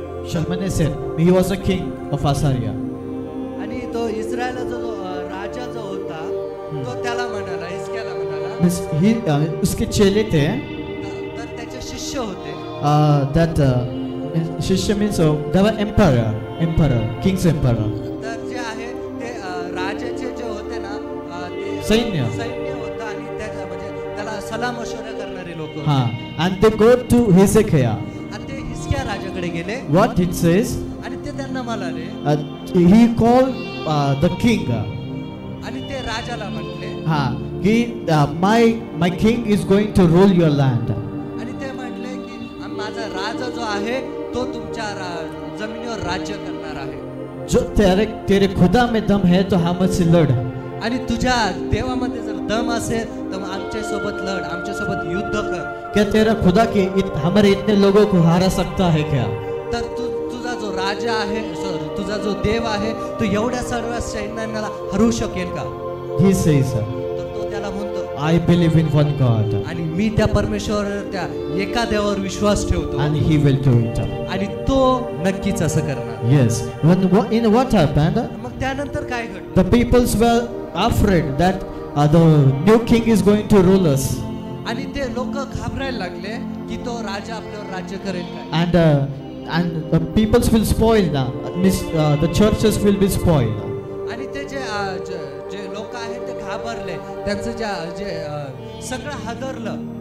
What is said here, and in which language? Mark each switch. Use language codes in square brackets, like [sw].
[en] Shalmaneser, he was a king of Assyria. [mr] आणि तो इस्रायलचा जो राजा जो होता तो त्याला म्हणाला, हिजकियाला म्हणाला [en] means he [hi] उसके चेले थे. [mr] तर त्याचे शिष्य होते. [en] That शिष्य means they were emperor, king's emperor. [mr] तर जे आहे ते राजाचे जे होते ना ते सैन्य होतं आणि त्याच्या म्हणजे त्याला सलाम मशवरा करणारे लोक. [en] हा. And they go to Hezekiah. [mr] आणि ते हिजकिया राजाकडे गेले. [en] What it says? [mr] आणि ते त्यांना म्हणाले. [en] He called the king. [mr] आणि ते राजाला म्हटले. हा. [en] He my king is going to rule your land. [mr] आणि ते म्हटले की माझा राजा जो आहे तो तुमच्या जमिनीवर राज्य करणार आहे. [hi] जो तेरे खुदा में दम है तो हमसे लड़. [mr] आणि तुझ्या देवामध्ये जर दम असेल तर आमच्या सोबत लढ, आमच्या सोबत युद्ध कर. [hi] क्या तेरा खुदा के हमारे इतने लोगों को हरा सकता है क्या? [mr] तर तुझा जो राजा आहे, तुझा जो देव आहे तो एवढ्या सर्व सैन्याला हरवू शकेल का? [en] He says, [mr] तर तो त्याला म्हणतो, [en] I believe in one God. [mr] आणि मी त्या परमेश्वर त्या एका देवावर विश्वास ठेवतो. [en] And he will do it. [mr] आणि तो नक्कीच असं करणार. [en] Yes. In what happened? [mr] मग त्यानंतर काय घडलं? [en] The peoples were afraid that the new king is going to rule us. [mr] आणि ते लोक घाबरायला लागले की तो राजा आपल्यावर राज्य करेल काय? [en] And the peoples will spoil now. Means the churches will be spoiled. [mr] आणि ते जे लोक आहेत ते घाबरले. त्यांचं जे सगळं हादरलं.